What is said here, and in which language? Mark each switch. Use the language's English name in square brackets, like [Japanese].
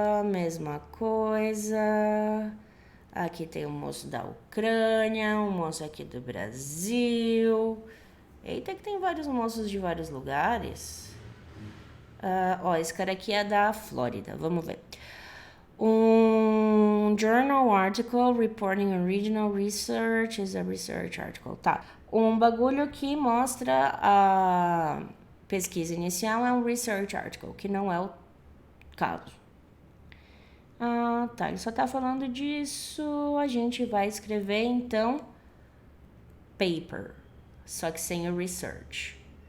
[Portuguese] Mesma coisa. Aqui tem um moço da Ucrânia, um moço aqui do Brasil. Eita, que tem vários moços de vários lugares. Esse cara aqui é da Flórida. Vamos ver. [English] Um journal article reporting original research is a research article. [Portuguese] Tá. Um bagulho que mostra a pesquisa inicial é um research article, que não é o caso. Tá. Ele só tá falando disso. A gente vai escrever, então, paper, só que sem o research.